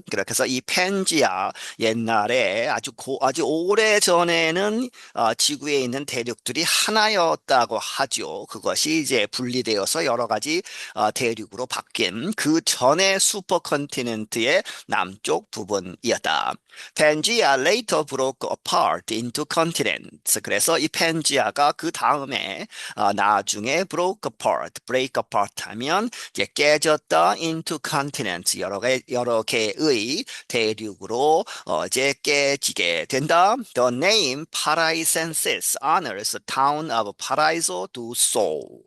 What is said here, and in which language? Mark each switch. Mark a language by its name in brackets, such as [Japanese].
[Korean] 그렇게 해서 이 펜지아 옛날에 아주 오래 전에는 지구에 있는 대륙들이 하나였다고 하죠. 그것이 이제 분리되어서 여러 가지 대륙으로 바뀐 그 전의 슈퍼컨티넨트의 남쪽 부분이었다. [English] 펜지아 later broke apart into continents. [Korean] 그래서 이 펜지아가 그 다음에 나중에 [English] broke apart, break apart [Korean] 하면 이제 깨졌다 [English] into continents, [Korean] 여러 개의 대륙으로 이제 깨지게 된다. [English] The name Paraisensis honors the town of Paraiso do Sol.